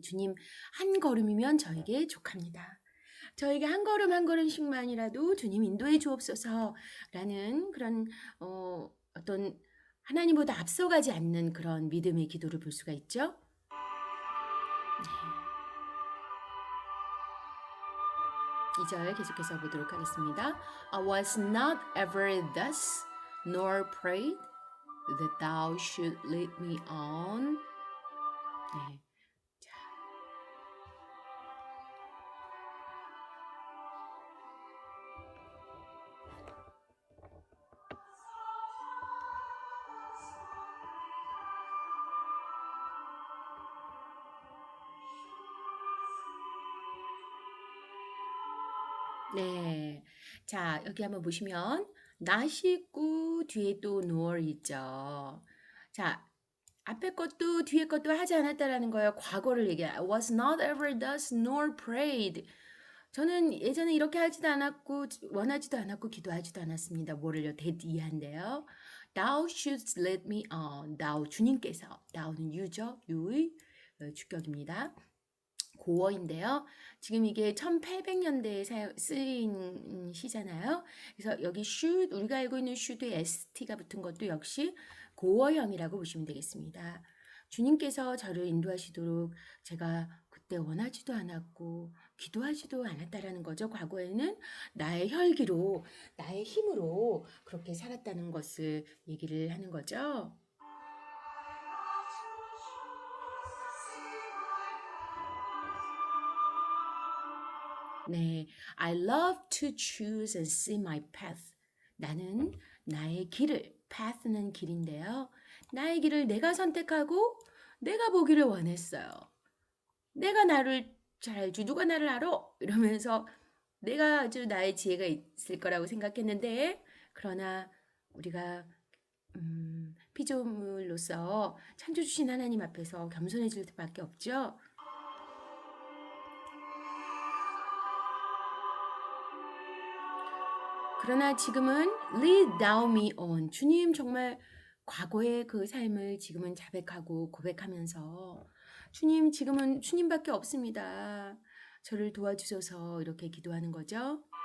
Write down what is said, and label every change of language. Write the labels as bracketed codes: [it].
[ko] 주님 한 걸음이면 저에게 족합니다. 저에게 한 걸음 한 걸음씩만이라도 주님 인도해 주옵소서라는 그런 어떤 하나님보다 앞서가지 않는 그런 믿음의 기도를 볼 수가 있죠. 네, 2절 계속해서 보도록 하겠습니다. [en] I was not ever thus, nor prayed that thou should lead me on. [ko] 네. 자, 네. 자, 여기 한번 보시면 not 있고 뒤에 또 nor 있죠. 자, 앞에 것도 뒤에 것도 하지 않았다라는 거예요. 과거를 얘기해. [en] I was not ever thus nor prayed. [ko] 저는 예전에 이렇게 하지도 않았고 원하지도 않았고 기도하지도 않았습니다. 뭐를요? 대디한데요. [en] Thou shouldst let me on. [ko] Thou 주님께서. Thou는 you죠. you의 주격입니다. 고어인데요. 지금 이게 1800년대에 쓰인 시잖아요. 그래서 여기 should, 우리가 알고 있는 should에 st가 붙은 것도 역시 고어형이라고 보시면 되겠습니다. 주님께서 저를 인도하시도록 제가 그때 원하지도 않았고 기도하지도 않았다라는 거죠. 과거에는 나의 혈기로, 나의 힘으로 그렇게 살았다는 것을 얘기를 하는 거죠. [en] 네, I love to choose and see my path. [ko] 나는 나의 길을, path는 길인데요. 나의 길을 내가 선택하고 내가 보기를 원했어요. 내가 나를 잘 알지, 누가 나를 알아? 이러면서 내가 아주 나의 지혜가 있을 거라고 생각했는데, 그러나 우리가 피조물로서 창조주신 하나님 앞에서 겸손해질 수밖에 없죠. 그러나 지금은 [en] lead thou me on. [ko] 주님 정말 과거의 그 삶을 지금은 자백하고 고백하면서 주님 지금은 주님밖에 없습니다. 저를 도와주셔서 이렇게 기도하는 거죠.